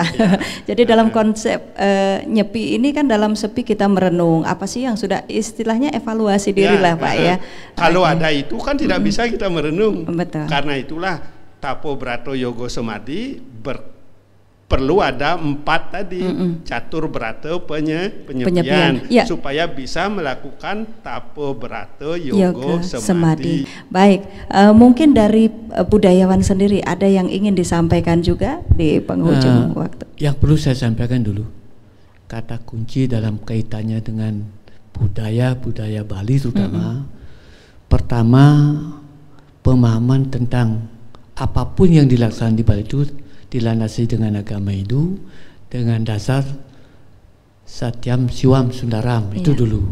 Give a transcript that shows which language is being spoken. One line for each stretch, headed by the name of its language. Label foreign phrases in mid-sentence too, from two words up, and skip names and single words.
Indonesian: Jadi dalam konsep nyepi ini kan dalam sepi kita merenung. Apa sih yang sudah istilahnya evaluasi diri lah Pak ya. Kalau ada itu kan tidak bisa kita merenung. Betul. Karena itulah tapo brato yogo samadhi perlu ada 4 tadi, catur brata penyepian. Ya. Supaya bisa melakukan tapo brata yoga samadhi. Baik, mungkin dari budayawan sendiri ada yang ingin disampaikan juga di penghujung waktu. Yang perlu saya sampaikan dulu, kata kunci dalam kaitannya dengan budaya Bali terutama, pertama pemahaman tentang apapun yang dilaksanakan di Bali itu dilandasi dengan agama Hindu dengan dasar Satyam Siwam Sundaram itu dulu.